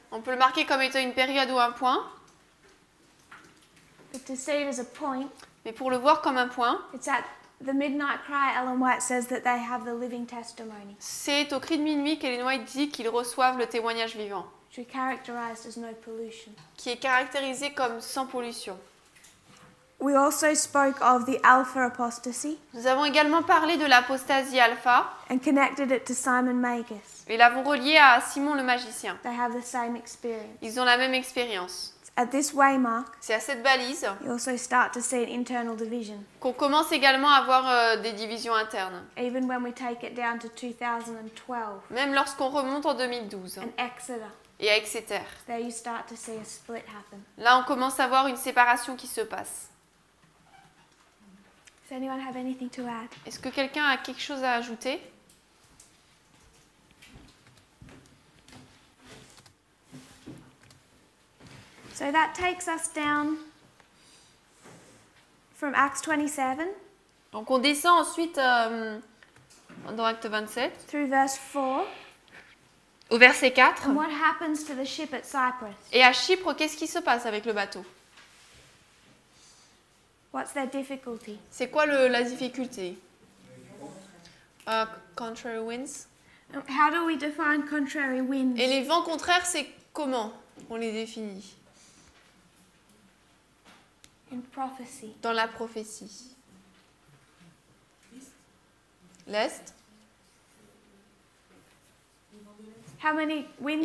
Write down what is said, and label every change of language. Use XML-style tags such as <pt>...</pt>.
<fr>On peut le marquer comme étant une période ou un point,</fr> <en>but to see it as a point,</en> <fr>mais pour le voir comme un point,</fr> <en>it's at the midnight cry. Ellen White says that they have the living testimony,</en> <fr>c'est au cri de minuit qu'Ellen White dit qu'ils reçoivent le témoignage vivant,</fr> <en>which we characterized as no pollution.</en> <fr>qui est caractérisé comme sans pollution.</fr> <en>We also spoke of the alpha apostasy</en> <fr>Nous avons également parlé de l'apostasie alpha</fr> <en>and connected it to Simon Magus.</en> <fr>et l'avons relié à Simon le magicien.</fr> <en>They have the same experience.</en> <fr>Ils ont la même expérience.</fr> <en>At this waymark,</en> <fr>C'est à cette balise</fr> <en>you also start to see an internal division.</en> <fr>qu'on commence également à avoir des divisions internes.</fr> <en>Even when we take it down to 2012</en> <fr>Même lorsqu'on remonte en 2012</fr> <en>and Exeter,</en> <fr>et à Exeter.</fr> <en>there you start to see a split happen.</en> <fr>Là, on commence à voir une séparation qui se passe.</fr> <en>Does anyone have anything to add?</en> <fr>Est-ce que quelqu'un a quelque chose à ajouter?</fr> <en>So that takes us down from Acts 27</en> <fr>Donc on descend ensuite dans Acte 27</fr> <en>through verse 4.</en> <fr>au verset 4.</fr> <en>And what happens to the ship at Cyprus?</en> <fr>Et à Chypre, qu'est-ce qui se passe avec le bateau?</fr> <en>What's their difficulty?</en> <fr>C'est quoi la difficulté?</fr> <en>Contrary winds. How do we define contrary winds?</en> <fr>Et les vents contraires, c'est comment on les définit?</fr> <en>In prophecy.</en> <fr>Dans la prophétie. L'Est.</fr> <en>How many winds</en>